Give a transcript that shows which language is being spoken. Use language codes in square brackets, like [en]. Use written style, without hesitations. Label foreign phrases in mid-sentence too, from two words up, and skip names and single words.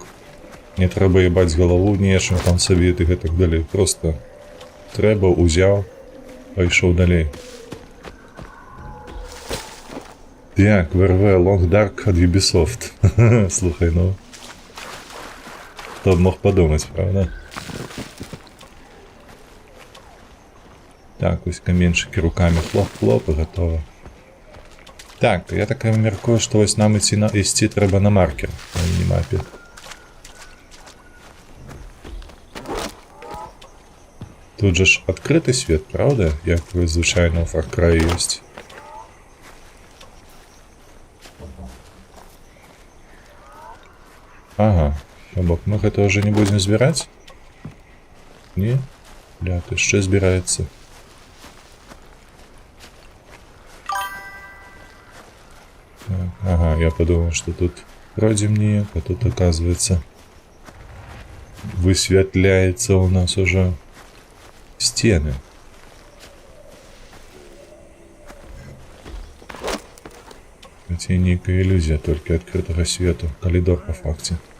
[be] Не трэба ебаць галаву нечым там сабе і гэтак далей. Просто трэба, узяў, пайшоў далей. Так, ВРВ, Long Dark ад Ubisoft. Слухай, ну. Хто б мог падумаць, правда? Так, ось каменчыкі руками хлоп-хлоп і гатова. Так, я так мяркую, што вось нам ісці трэба на маркер, на мінімапе. Тут же ж адкрыты свет, правда? Як вы звычайна ў Far Cry ёсць. Ага, а бок мы гэта ўжо не будзем збіраць? Не? Бля, то яшчэ збіраецца. [ru] Ага, я подумал, что тут вроде мне, а тут оказывается высветляется у нас уже стены. Хотя некая иллюзия только открытого света, коридор по факте.